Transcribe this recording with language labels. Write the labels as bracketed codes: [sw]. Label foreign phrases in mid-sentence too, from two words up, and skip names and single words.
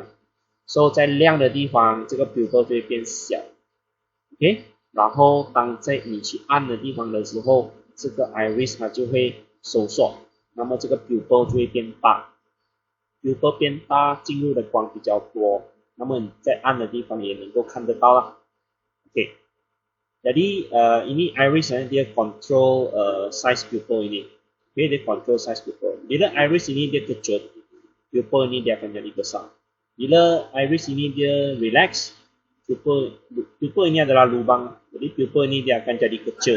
[zh] 所以在亮的地方，这个 pupil 就会变小 ，OK。然后当在你去暗的地方的时候，这个 iris 它就会收缩。那么这个 pupil 就会变大 ，pupil 变大，进入的光比较多，那么你在暗的地方也能够看得到啦。OK， [ms] jadi ini iris dia control size pupil ini. Okay, dia [en] control size [ms] pupil. Bila iris ini dia kecut, pupil ini dia akan jadi besar. Bila iris ini dia relax, pupil ini adalah lubang, jadi pupil ini dia akan jadi kecil.